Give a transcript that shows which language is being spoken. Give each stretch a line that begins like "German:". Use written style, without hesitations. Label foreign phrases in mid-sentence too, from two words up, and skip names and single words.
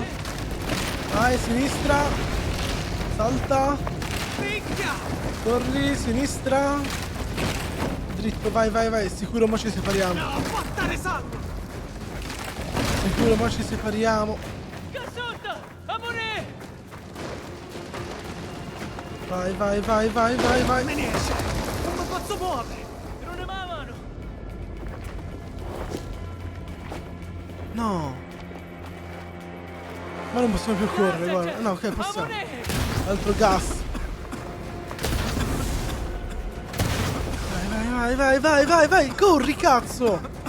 Italian: Vai, sinistra. Salta. Corri, sinistra. Dritto, vai, vai, vai. Sicuro mo ci separiamo. Sicuro mo ci separiamo. Cassotta! Amore! Vai, vai, vai, vai, vai, vai. Me ne esce! Non mi posso muovere! Non ne mano! No. Ma non possiamo più correre, guarda. No, ok, possiamo. Altro gas. Vai, vai, vai, vai, vai, corri, cazzo!